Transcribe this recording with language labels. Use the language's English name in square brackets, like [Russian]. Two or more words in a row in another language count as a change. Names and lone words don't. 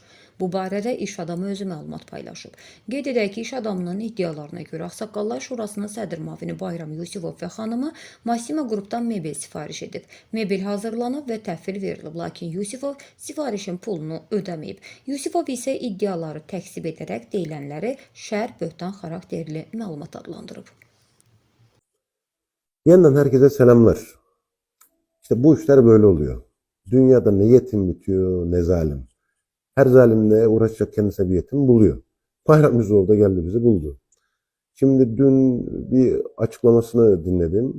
[Azerbaijani] Bu barədə iş adamı özü məlumat paylaşıb. Qeyd edək ki, iş adamının iddialarına görə Ağsaqqallar Şurasının sədr müavini Bayram Yusifov və xanımı Massimo Group'dan mebel sifariş edib. Mebel hazırlanıb və təhvil verilib, lakin Yusifov sifarişin pulunu ödəməyib. Yusifov isə iddiaları təksib edərək deyilənləri şər, böhtan xarakterli məlumat adlandırıb. [Turkish] Yeniden herkese selamlar. İşte bu işler böyle oluyor. Dünyada ne yetim bitiyor ne zalim. Her zalimle uğraşacak kendisine bir yetim buluyor. Bayram Yusifoğlu da geldi bizi buldu. Şimdi dün bir açıklamasını dinledim.